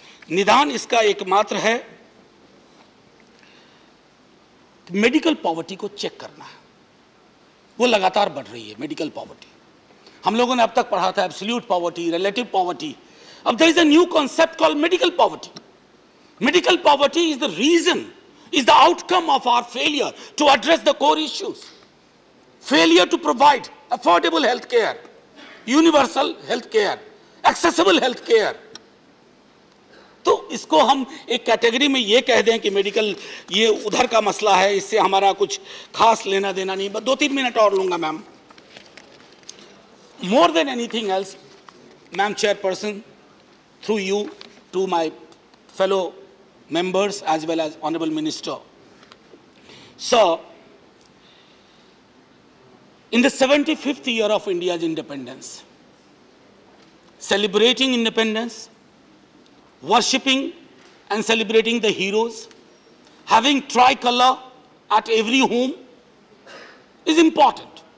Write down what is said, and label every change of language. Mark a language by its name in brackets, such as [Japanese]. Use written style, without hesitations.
[Hindi] निदान इसका एकमात्र है मेडिकल पॉवर्टी को चेक करना है। वो लगातार बढ़ रही है मेडिकल पॉवर्टी। हम लोगों ने अब तक पढ़ा था एब्सोल्यूट पॉवर्टी, रिलेटिव पॉवर्टी। [English] अब there is a new concept called medical poverty. Medical poverty is the reason, is the outcome of our failure to address the core issues. Failure to provide affordable health care, universal health care, accessible health care. [Hindi] तो इसको हम एक category में ये कह दें कि medical ये उधर का मसला है, इससे हमारा कुछ खास लेना देना नहीं। बस 2-3 मिनट और लूंगा ma'am. [English] More than anything else, Ma'am Chairperson, through you to my fellow members as well as Honorable Minister. So, in the 75th year of India's independence, celebrating independence, worshipping and celebrating the heroes, having tricolor at every home is important.